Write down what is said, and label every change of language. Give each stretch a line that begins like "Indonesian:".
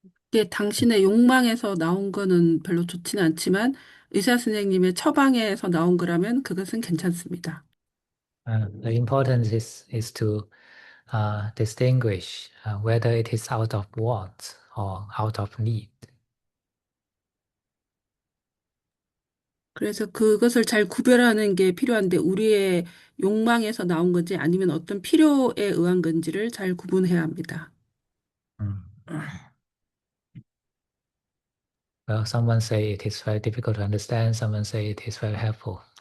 Korean: 이게 당신의 욕망에서 나온 거는 별로 좋지는 않지만 의사 선생님의 처방에서 나온 거라면 그것은 괜찮습니다.
English: The importance is to distinguish whether it is out of want or out of need.
Korean: 그래서 그것을 잘 구별하는 게 필요한데 우리의 욕망에서 나온 건지 아니면 어떤 필요에 의한 건지를 잘 구분해야 합니다.
English: Well, someone say it is very difficult to understand. Someone say it is very helpful.